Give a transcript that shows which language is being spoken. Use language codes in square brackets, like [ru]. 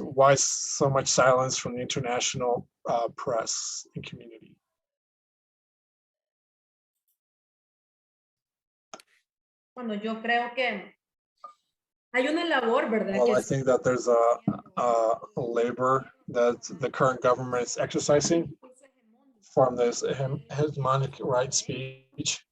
[en] Why so much silence from the international press and community? [es] Bueno, yo creo que hay una labor, ¿verdad? [en] Well, I think that there's a labor that the current government is exercising from this hegemonic right speech.